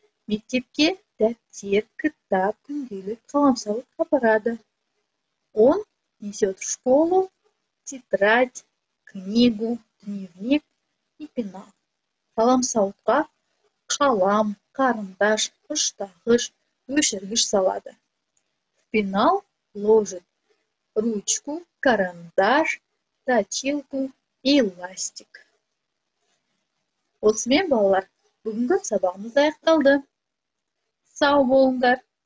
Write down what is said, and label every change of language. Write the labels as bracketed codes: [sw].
[kk] Мектепке дәптер, кітап, күнделік, қаламсауыт апарады. [ru] Он несет в школу тетрадь, книгу, дневник и пенал. [kk] Қаламсауытқа қалам, қарындаш, ұштағыш, өшіргіш салады. [ru] В пенал ложит ручку, карандаш, точилку и ластик. [kk] Осымен балалар, бүгінгі сабағымыз аяқталды. Сау болыңдар.